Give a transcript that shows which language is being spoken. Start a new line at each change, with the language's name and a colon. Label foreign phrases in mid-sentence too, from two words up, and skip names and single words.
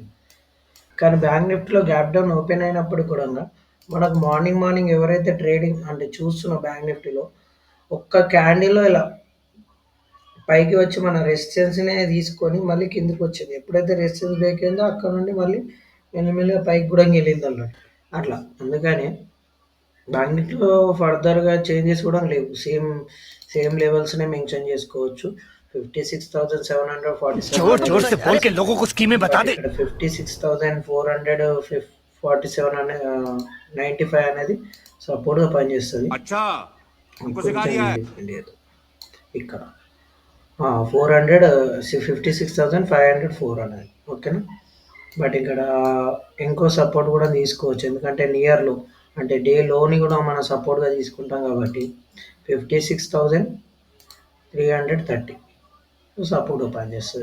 Telugu: కానీ బ్యాంక్ నిఫ్టీలో
English: gap down open
Telugu: అయినప్పుడు కూడా మనకు మార్నింగ్ ఎవరైతే ట్రేడింగ్ అంటే చూస్తున్న బ్యాంక్ నిఫ్టీలో ఒక్క క్యాండిల్లో ఇలా పైకి వచ్చి మన రెసిస్టెన్స్‌నే తీసుకొని మళ్ళీ కిందకి వచ్చింది. ఎప్పుడైతే
English: resistance break
Telugu: అయిందో అక్కడ నుండి మళ్ళీ మెల్లిమెల్లిగా పైకి కూడా వెళ్ళిందన్నట్టు. అట్లా. అందుకని బ్యాంక్ నిఫ్టీలో ఫర్దర్‌గా చేంజెస్ కూడా లేవు. సేమ్ లెవెల్స్‌నే మెన్షన్ చేసుకోవచ్చు. 56,747
Hindi: जोर
Telugu: అనేది
Hindi: जोर से बोल के लोगों को स्कीमें बता
Telugu: బట్
Hindi: दे।
Telugu: ఇక్కడ 56,447 అనే 95 అనేది సపోర్ట్‌గా పనిచేస్తది.
Hindi: अच्छा, हमको सिखा
Telugu: ఇంకొంచెం
Hindi: दिया है।
Telugu: లేదు ఇక్కడ. 400 56,504 అనేది. ఓకేనా? బట్ ఇక్కడ ఇంకో సపోర్ట్ కూడా తీసుకోవచ్చు. ఎందుకంటే నియర్ లో, అంటే డే లోని కూడా మనం సపోర్ట్‌గా తీసుకుంటాం కాబట్టి 56,330 సపోర్ట్‌గా పనిచేస్తది.